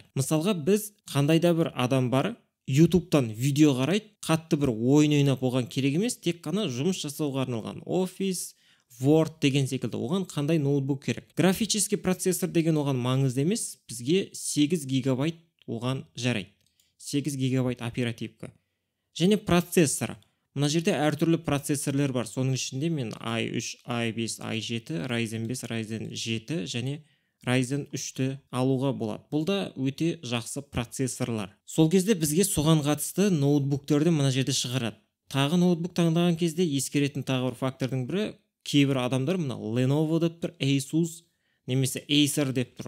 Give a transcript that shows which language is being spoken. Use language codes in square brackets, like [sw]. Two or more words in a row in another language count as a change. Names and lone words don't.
[kk] Мысалға біз қандай да бір адам бар, YouTube-тан видео қарайды, қатты бір ойын ойнап оған керек емес, тек қана жұмыс жасауға арналған Office, Word деген секілді. Оған қандай ноутбук керек? [ru] Графический процессор [kk] деген оған маңызды емес, бізге 8 гигабайт оған жарайды. 8 гигабайт оперативка. Және процессор. Мына жерде әртүрлі процессорлер бар. Соның ішінде мен i3, i5, i7, Ryzen 5, Ryzen 7 және Ryzen 3-ті алуға болады. Бұл да өте жақсы процессорлар. Сол кезде бізге соған қатысты ноутбуктерді мына жерде шығарады. Тағы ноутбук таңдаған кезде ескеретін тағы бір фактордың бірі, кейбір адамдар мына Lenovo деп тұр, Asus немесе Acer деп тұр.